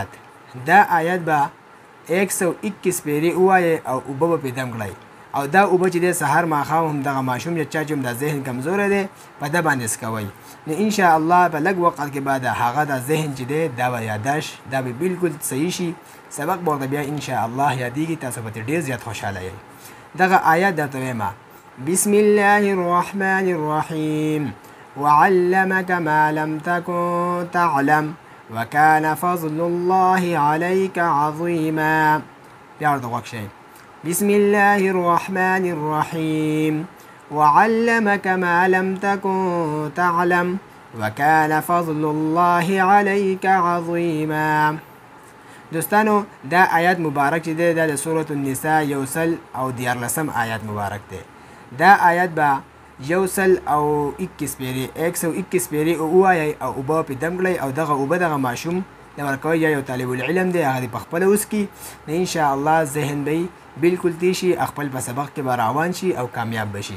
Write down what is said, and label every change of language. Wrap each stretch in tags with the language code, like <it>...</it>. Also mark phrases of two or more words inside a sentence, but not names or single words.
<ps>دا آیات به 121 پیرې ووایئ او اوبه به پرې دم کړئ، او دا اوبه چې دی سهار ماښام هم دغه ماشوم یا چا چې هم د ذهن کمزوری دی په ده باندې څکوئ. نو انشاءالله په لږ وخت کې به د هغه د ذهن چې دی دا به یاداشت دا به بالکل صحیح شي. سبق به ورته بیا انشاءالله یادیږي. تاسو به ډیر زیات خوشحاله یئ. دغه آیات درته ویمه:</ps> <ar>بسم الله الرحمن الرحیم وعلمك ما لم تكن تعلم وكان فضل الله عليك عظيما.</ar> <ps>بیا ورته غوږ شئ.</ps> <ar>بسم الله الرحمن الرحیم وعلمك ما لم تكن تعلم وكان فضل الله عليك عظيما.</ar> <ps>دوستانو، دا آیات مبارک چې دی دا د سورة النساء 114 آیات مبارک دی. دا آیات به 121 پیرې ووایئ او اوبه پرې دم کړئ، او دغه اوبه دغه ماشوم د ورکوئ. یا یو طالب العلم دی هغه دې پخپله وڅکي. نو انشاءالله ذهن به بالکل تیز شي، خپل په سبق کې به روان شي او کامیاب بشي.</ps>